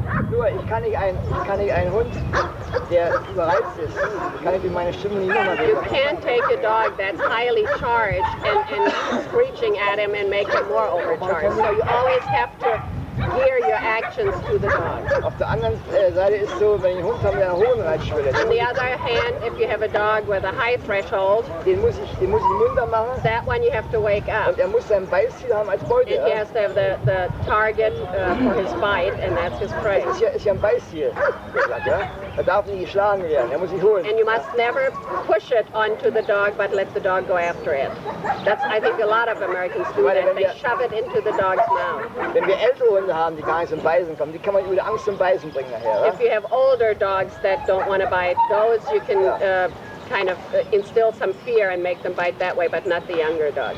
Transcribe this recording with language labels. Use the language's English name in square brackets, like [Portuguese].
[German] Nur, ich kann nicht einen Hund, der überreizt ist, kann ich durch meine Stimme nicht nochmal [English] You [German] geben. [English] can't take a dog that's highly charged and screeching at him and make him more overcharged. So you always have to gear your actions to the dog. [German] Auf der anderen Seite ist so, wenn ich einen Hund habe mit einer hohen Reitschwelle, [English] On the other hand, if you have a dog with a high threshold, [German] den muss ich munter machen [English] that one you have to wake up. [German] und er muss sein Beißziel haben als Beute. [English] And he [German] Ja? [English] has to have the target for his bite, and that's his prey. [German] Ist ja ein Beißziel, gesagt, ja? Er darf nicht geschlagen werden, er muss sich holen. [English] And you must never push it onto the dog, but let the dog go after it. That's, I think a lot of Americans do that. They shove it into the dog's mouth. [German] Wenn wir ältere Hunde haben, die gar nicht zum Beißen kommen, die kann man über die Angst zum Beißen bringen nachher. [English] If you have older dogs that don't want to bite, those you can kind of instill some fear and make them bite that way, but not the younger dogs.